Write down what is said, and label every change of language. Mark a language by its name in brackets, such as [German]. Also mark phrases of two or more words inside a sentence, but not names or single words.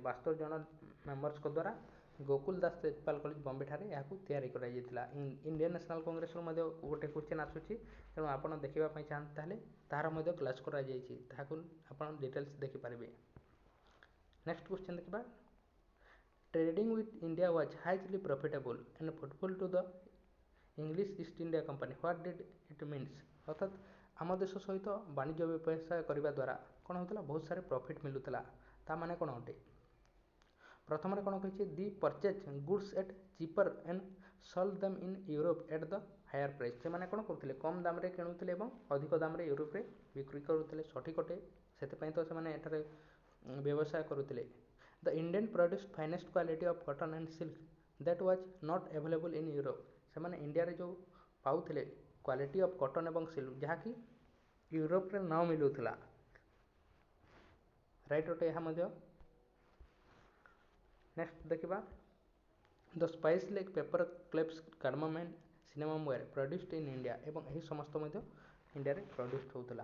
[Odia] 72 ଜଣ ମେମ୍ବର୍ସଙ୍କ ଦ୍ୱାରା ଗୋକୁଲ ଦାସ ତେଜପାଲ କଲେଜ ବମ୍ବେ ଠାରେ ଏହାକୁ ତିଆରି କରାଯାଇଥିଲା। ଇଣ୍ଡିଆନ୍ ନ୍ୟାସନାଲ୍ କଂଗ୍ରେସରୁ ମଧ୍ୟ ଗୋଟେ କ୍ୱେଶ୍ଚନ୍ ଆସୁଛି, ତେଣୁ ଆପଣ ଦେଖିବା ପାଇଁ ଚାହାନ୍ତି ତାହେଲେ ତାହାର ମଧ୍ୟ କ୍ଲାସ୍ କରାଯାଇଛି, ତାହାକୁ ଆପଣ ଡିଟେଲ୍ସ ଦେଖିପାରିବେ। [English] next question [Odia] ଦେଖିବା, [English] trading with India was hugely profitable and fruitful to the English East India Company. What did it means? [Odia] ଅର୍ଥାତ୍ ଆମ ଦେଶ ସହିତ ବାଣିଜ୍ୟ ବ୍ୟବସାୟ କରିବା ଦ୍ୱାରା କ'ଣ ହେଉଥିଲା? ବହୁତ ସାରା ପ୍ରଫିଟ୍ ମିଳୁଥିଲା। ତା ମାନେ କ'ଣ ଅଟେ? ପ୍ରଥମରେ କ'ଣ କହିଛି? [English] they purchase goods at cheaper and sold them in Europe at the higher price. [Odia] ସେମାନେ କ'ଣ କରୁଥିଲେ? କମ୍ ଦାମରେ କିଣୁଥିଲେ ଏବଂ ଅଧିକ ଦାମରେ ୟୁରୋପରେ ବିକ୍ରି କରୁଥିଲେ। ସଠିକ୍ ଅଟେ, ସେଥିପାଇଁ ତ ସେମାନେ ଏଠାରେ ବ୍ୟବସାୟ କରୁଥିଲେ। [English] The Indian produced finest quality of cotton and silk that was not available in Europe. [Odia] ସେମାନେ ଇଣ୍ଡିଆରେ ଯେଉଁ ପାଉଥିଲେ [English] quality of cotton [Odia] ଏବଂ ସିଲ୍କ ଯାହାକି ୟୁରୋପରେ ନ ମିଳୁଥିଲା। ରାଇଟ୍ ଅଟେ ଏହା ମଧ୍ୟ। [English] ନେକ୍ସଟ ଦେଖିବା the spice lake pepper clips cardamom and cinnamon were produced in India [Odia] ଏବଂ ଏହି ସମସ୍ତ ମଧ୍ୟ ଇଣ୍ଡିଆରେ ପ୍ରଡ୍ୟୁସ୍ଡ ହେଉଥିଲା।